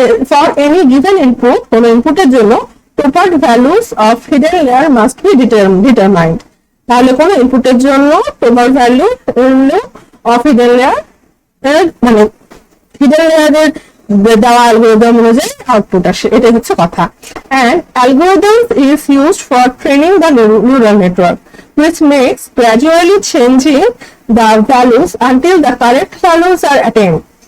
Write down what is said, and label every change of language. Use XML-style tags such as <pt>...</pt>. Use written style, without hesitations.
<en>For any given input,</en> <bn>কোনো ইনপুটের জন্য</bn> <en>proper values of hidden layer must be determined.</en> <bn>তাহলে কোন ইনপুটের জন্য</bn> <en>proper value of hidden layer</en> <bn>মানে hidden layer এর দেওয়া অ্যালগরিদম অনুযায়ী আউটপুট আসে, এটাই হচ্ছে কথা।</bn> <en>And algorithms is used for training the neural network, which makes gradually changing the values until the correct values are attained.</en>